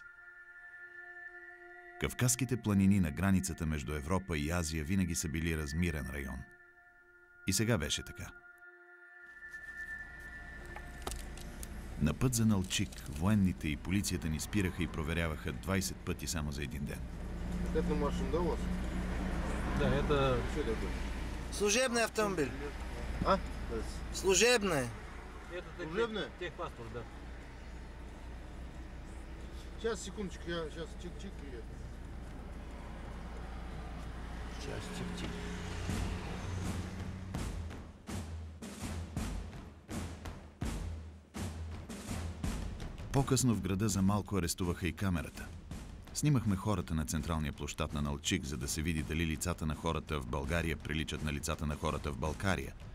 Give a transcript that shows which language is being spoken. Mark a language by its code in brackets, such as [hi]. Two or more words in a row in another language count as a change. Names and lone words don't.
[bg] Кавказските планини на границата между Европа и Азия винаги са били размирен район. И сега беше така. На път за Налчик военните и полицията ни спираха и проверяваха 20 пъти само за един ден. [ru] Это машина, да, у вас? Да, это... Что такое? Служебный автомобиль. А? Служебный. Это Служебная? техпаспорт, да. Сейчас, секундочку, я сейчас чик-чик и... Сейчас, чик-чик. [bg] По-късно в града за малко арестуваха и камерата. Снимахме хората на централния площад на Налчик, за да се види дали лицата на хората в България приличат на лицата на хората в Балкария.